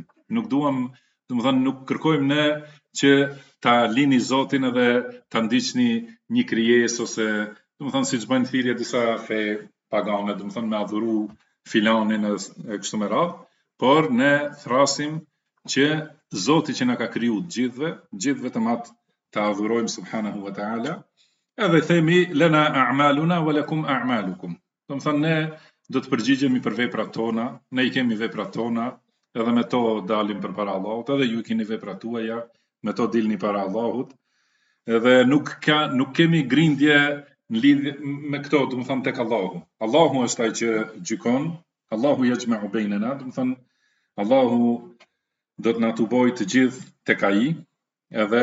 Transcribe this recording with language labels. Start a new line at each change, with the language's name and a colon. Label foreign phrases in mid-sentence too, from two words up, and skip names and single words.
Albanian: Nuk duam, domethënë nuk kërkojmë ne që ta lini Zotin edhe ta ndiqni një krijesë ose domethënë siç bëjnë thirrje disa fe pagane, domethënë me adhuru filanin e kështu me radhë, por ne thrasim që Zoti që na ka kriju të gjithë vetëm atë ta adhurojmë
Arabic: سبحانه وتعالى,
Albanian: edhe themi
Arabic: لنا أعمالنا ولكم أعمالكم.
Albanian: Domethënë ne do të përgjigjemi për veprat tona, ne I kemi veprat tona, edhe me to dalim përpara Allahut, edhe ju keni veprat tuaja, me to dilni para Allahut, edhe nuk kemi grindje në lidhje me këto, do të thonë tek Allahu. Allahu është ai që gjykon,
Arabic: الله يجمع بيننا,
Albanian: do të thonë Allahu do të na tuboj të gjithë tek ai, edhe